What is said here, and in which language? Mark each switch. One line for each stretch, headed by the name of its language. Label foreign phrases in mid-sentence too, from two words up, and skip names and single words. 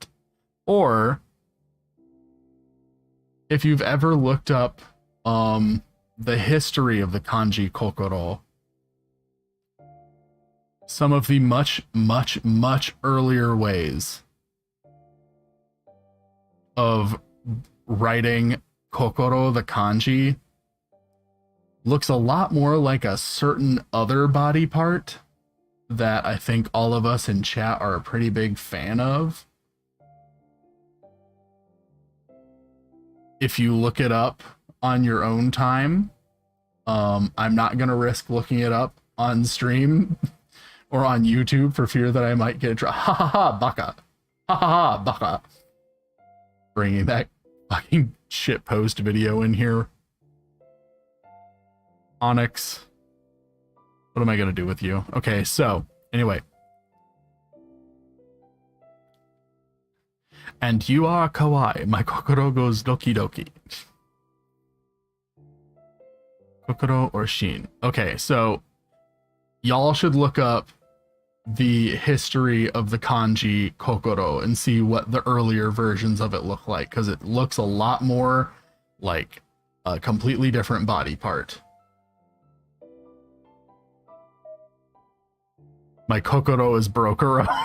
English: Or if you've ever looked up the history of the
Japanese: kanji kokoro,
English: some of the much, much, much earlier ways of writing kokoro, the kanji, looks a lot more like a certain other body part that I think all of us in chat are a pretty big fan of. If you look it up on your own time, I'm not going to risk looking it up on stream or on YouTube for fear that I might get ha ha ha baka. Ha ha ha baka. Bringing that fucking shit post video in here. Onyx. What am I going to do with you? Okay, so anyway. And you are kawaii. My kokoro goes
Japanese: doki doki.
English: Kokoro or shin. Okay, so y'all should look up the history of the
Japanese: kanji kokoro
English: and see what the earlier versions of it look like, because it looks a lot more like a completely different body part. My kokoro is brokero.